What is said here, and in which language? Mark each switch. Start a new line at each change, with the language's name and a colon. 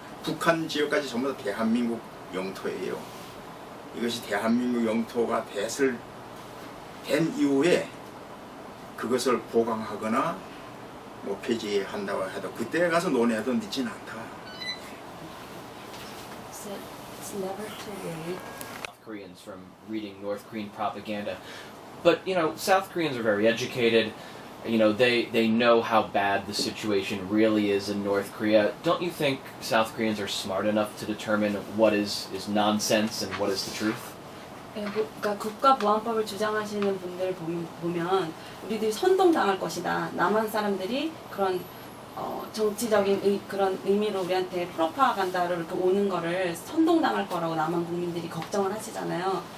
Korean: 북한 지역까지 전부 다 대한민국 영토예요. 이것이 대한민국 영토가 된 이후에 그것을 보강하거나 뭐 폐지한다고 해도 그때 가서 논의해도 늦지는 않다.
English: It's never too late. South Koreans from reading North Korean propaganda. But, South Koreans are very educated. They know how bad the situation really is in North Korea. Don't you think South Koreans are smart enough to determine what is nonsense and what is the truth?
Korean: 그러니까 국가보안법을 주장하시는 분들 보면 우리들이 선동당할 것이다. 남한 사람들이 그런 정치적인 그런 의미로 우리한테 프로파간다로 이렇게 오는 거를 선동당할 거라고 남한 국민들이 걱정을 하시잖아요.